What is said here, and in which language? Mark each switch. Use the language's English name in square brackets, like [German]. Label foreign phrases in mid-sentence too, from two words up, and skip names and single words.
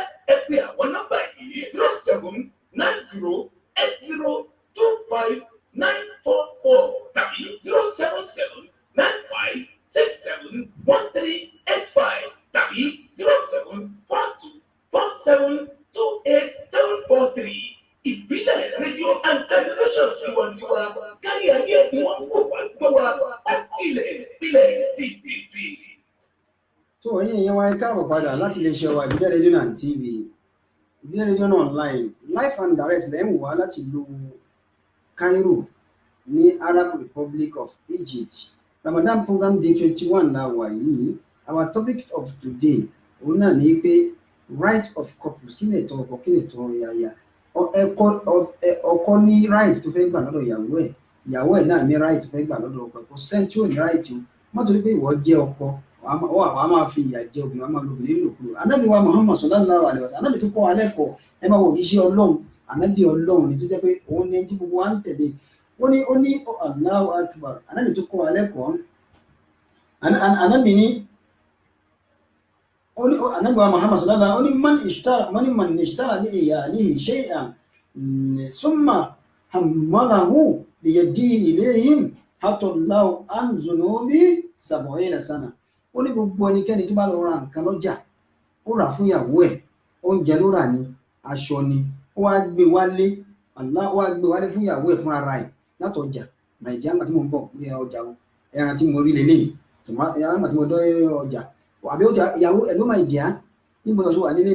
[Yoruba] Ẹ pe àwọn nọ́mbà yìí 0790802594 tàbí 07795671385 tàbí 07424728743. Ìbílẹ̀ rédíò [English] and television [Yoruba] tiwantiwa kárí ayé ni wọ́n wò wá gbọ́ wa ilẹ̀ títí. tó ẹ̀yin èèyàn wa ẹ káàbọ̀ padà láti lè ṣe wa ìbílẹ̀ rédíò náà TV, ìbílẹ̀ rédíò náà [English] online live and direct [Yoruba] lẹ́yìn wá láti lo Cairo ní Arab Republic of Egypt. [English] Ramadan program day 21 la wà yìí. Our topic of today [Yoruba] òun náà ní pé [English] right of couples, [Yoruba] kí ni ẹ̀tọ́ ọkọ, kí ni ẹ̀tọ́ ìyàwó. Ọkọ ní right tó fẹ́ gbà lọ́dọ̀ ìyàwó ẹ̀ náà ní right tó fẹ́ gbà lọ́dọ̀ ọkọ. Kò sẹ́ni tí ò ní right o. Má torí pé ìwọ jẹ́ ọkọ wàá máa fi ìyà jẹ obìnrin, wàá máa lo obìnrin nílòkulò. Ànábì wa Muhammad [Arabic] صلى الله عليه وسلم, [Yoruba] ànábì tó kọ́ wa lẹ́kọ̀ọ́. Ẹ máa wo iṣẹ́ Ọlọ́run, ànábì Ọlọ́run ni tó jẹ́ pé òun ni tí gbogbo wa ń tẹ̀lé. Ó ní [Arabic] الله أكبر, [Yoruba] ànábì tó kọ́ wa lẹ́kọ̀ọ́. Ànábì ní ànábì wa Muhammad [Arabic] صلى الله عليه وسلم, من اشترى لعياله شيئا ثم حمله بيده إليهم حط الله عن ذنوبه 70 سنة. [Yoruba] Ó ní gbogbo ẹnikẹ́ni tó bá lọ ra nǹkan lọ́jà, ó rà fún ìyàwó ẹ̀, oúnjẹ ló rà ní, aṣọ ni, ó wá gbé wálé fún ìyàwó ẹ̀ fún ara ẹ̀ látọjà Nàìjíríà. Nígbà tí mo ń bọ̀ ní ọjà ẹran tí mo rí lélẹ́yìn, nígbà tí mo dọ́ ọjà àbí ọjà ìyàwó ẹ̀ ló máa dìá níbo lọ sí wà nílé ni.